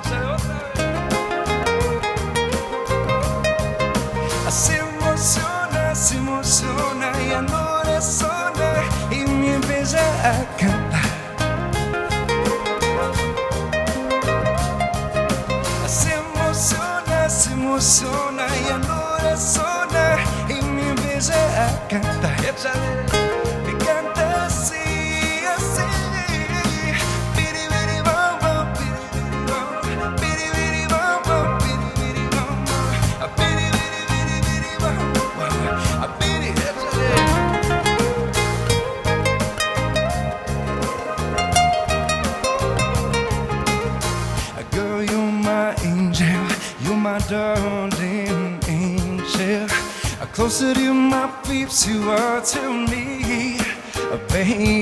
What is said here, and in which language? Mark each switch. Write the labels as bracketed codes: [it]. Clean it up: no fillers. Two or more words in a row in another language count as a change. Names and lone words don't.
[es] Se emociona y no razona y me empieza a cantar. Se emociona y no razona y me empieza a cantar. Me canta así, así. Biri biri bam bam, biri biri bam bam, biri biri bam bam, biri biri biri bam bam, biri. [en] Girl, you're my angel. You're my darling angel. Closer to my peeps you are to me, baby.